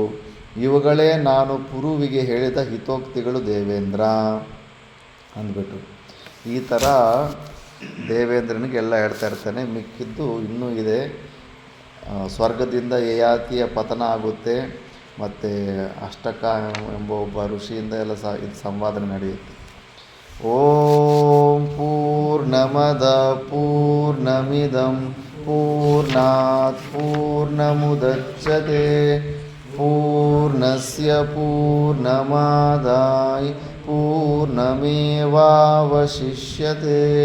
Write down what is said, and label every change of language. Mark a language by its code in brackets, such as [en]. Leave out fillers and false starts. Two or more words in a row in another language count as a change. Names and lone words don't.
[kn] ಇವುಗಳೇ ನಾನು ಪುರುವಿಗೆ ಹೇಳಿದ ಹಿತೋಕ್ತಿಗಳು ದೇವೇಂದ್ರ ಅಂದ್ಬಿಟ್ಟು ಈ ಥರ ದೇವೇಂದ್ರನಿಗೆ ಎಲ್ಲ ಹೇಳ್ತಾ ಇರ್ತಾನೆ. ಮಿಕ್ಕಿದ್ದು ಇನ್ನೂ ಇದೆ. ಸ್ವರ್ಗದಿಂದ ಯಯಾತಿಯ ಪತನ ಆಗುತ್ತೆ, ಮತ್ತು ಅಷ್ಟಕ ಎಂಬ ಒಬ್ಬ ಋಷಿಯಿಂದ ಎಲ್ಲ ಇದು ಸಂವಾದನೆ ನಡೆಯುತ್ತೆ. [sa] ಓಂ ಪೂರ್ಣಮದ ಪೂರ್ಣಮಿದಂ ಪೂರ್ಣಾತ್ ಪೂರ್ಣಮುದಚ್ಯತೆ ಪೂರ್ಣಸ್ಯ ಪೂರ್ಣಮಾದಾಯ ಪೂರ್ಣಮೇವಾವಶಿಷ್ಯತೆ.